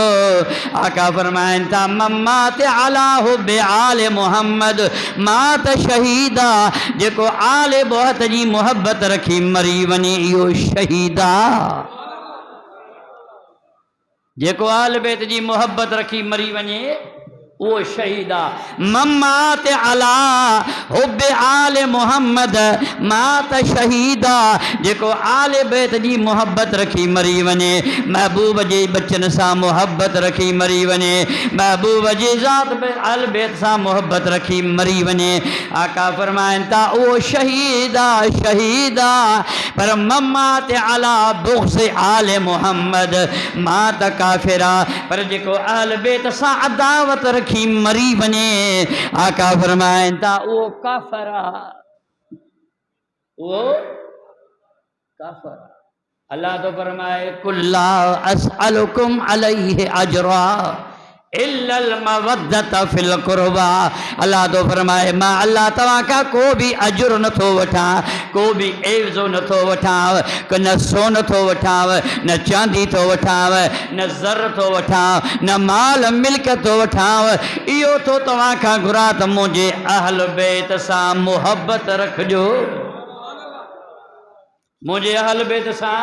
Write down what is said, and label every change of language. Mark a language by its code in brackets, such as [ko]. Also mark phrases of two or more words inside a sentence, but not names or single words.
[sd] आका फरमाइनि था, [ar] من مات على حب آل محمد مات شهيدا. [sd] जेको आले बहुत जी मोहब्बत रखी मरी वञे इहो शहीदा। जेको आल बैत जी मोहब्बत रखी मरी वञे वो शहीदा। [ar] من مات على حب آل محمد مات شهيدا. [sd] जेको आले बैत जी मोहब्बत रखी मरी वञे, महबूब जे बचन सां मोहब्बत रखी मरी वञे, महबूब जे ज़ात आल बैत सां मोहब्बत रखी मरी वञे, आका फरमाइनि था उहो शहीदा शहीदा। [ar] पर من مات على بغض آل محمد مات كافرا. [sd] पर जेको आल बैत सां अदावत रखी मरी वञे, आका फरमाइनि था उहो काफ़िर आहे, उहो काफ़िर आहे। अल्लाह तो फरमाए, [ar] قل لا أسألكم عليه أجرا إلا المودة في القربى. [sd] अल्लाह तो फरमाए, मां अल्लाह तव्हां खां को बि अजुर नथो वठां, को बि एवज़ो नथो वठां, न सोन थो वठां, न चांदी थो वठां, न ज़र थो वठां, न माल मिल्क थो वठां। इहो थो तव्हां खां घुरां त मुंहिंजे अहल बैत सां मोहब्बत रखिजो, मुंहिंजे अहल बैत सां।